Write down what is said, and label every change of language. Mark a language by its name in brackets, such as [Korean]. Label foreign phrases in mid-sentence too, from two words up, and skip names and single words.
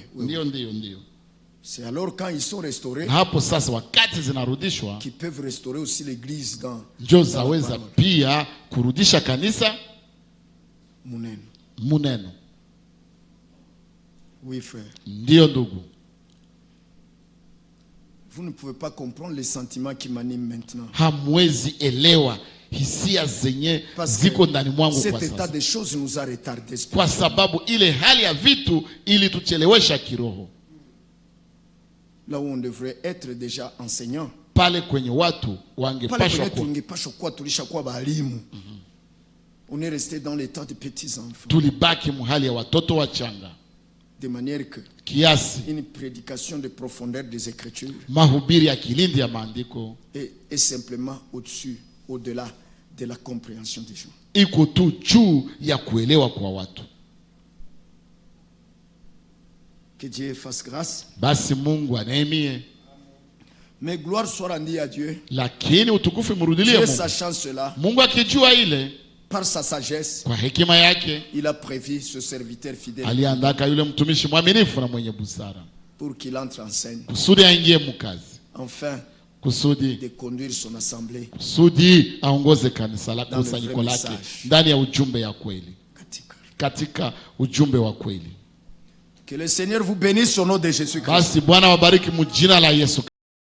[French] C'est alors quand ils sont restaurés qu'ils peuvent restaurer aussi l'église dans la Muneno. Oui frère. Vous ne pouvez pas comprendre les sentiments qui m'animent maintenant. [Swahili] Hamwezi elewa hisia zenye ziko ndani mwangu kwa sasa. [French] Cet état de choses nous a retardé. [Swahili] Kwa sababu ile hali ya vitu ili tuchelewesha kiroho. [French] Là où on devrait être déjà enseignant. [Swahili] Pale kwenye watu wangepashwa kuwa tulishakuwa balimu. [French] On est resté dans l'état de petits enfants. [Swahili] Tulibaki mahali ya watoto wachanga. [French] De manière que [Swahili] kiasi [French] une prédication de profondeur des Écritures [Swahili] mahubiri ya kilindi ya maandiko [French] est simplement au-dessus, au-delà de la compréhension des gens. [Swahili] Iko tu juu ya kuelewa kwa watu. [French] Que Dieu fasse grâce. [Swahili] Basi Mungu aneemie. [French] Mais gloire soit rendue à Dieu. [Swahili] Lakini utukufu murudilie Mungu. [French] Sachant cela, [Swahili] Mungu akijua ile [French] par sa sagesse, [Swahili] kwa hekima yake, [French] il a prévu ce serviteur fidèle. [Swahili] Aliandaka yule mtumishi mwaminifu na mwenye busara. [French] Pour qu'il entre en scène. [Swahili] Kusudi aingie mkazi. [French] Enfin, [Swahili] kusudi [French] de conduire son assemblée. [Swahili] Kusudi aongoze kanisa lake, kusanyiko lake ndani ya ujumbe ya kweli. Katika ujumbe wa kweli. [French] Que le Seigneur vous bénisse au nom de Jésus-Christ. [Swahili] Basi Bwana wabariki mjina la Yesu.